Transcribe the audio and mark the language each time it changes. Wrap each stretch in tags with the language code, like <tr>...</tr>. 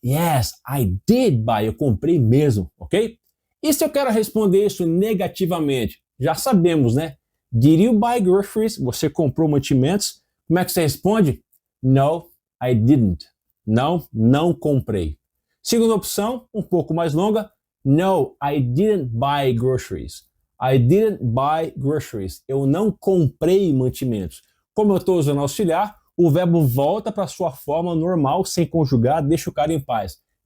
<en>Yes, I did buy.</en> <pt>Eu comprei mesmo, ok? E se eu quero responder isso negativamente? Já sabemos, né?</pt> <en>Did you buy groceries?</en> <pt>Você comprou mantimentos? Como é que você responde?</pt> <en>No, I didn't.</en> <pt>Não, não comprei. Segunda opção, um pouco mais longa.</pt> <en>No, I didn't buy groceries. I didn't buy groceries.</en> <pt>Eu não comprei mantimentos. Como eu estou usando auxiliar, o verbo volta para a sua forma normal, sem conjugar, deixa o cara em paz.</pt>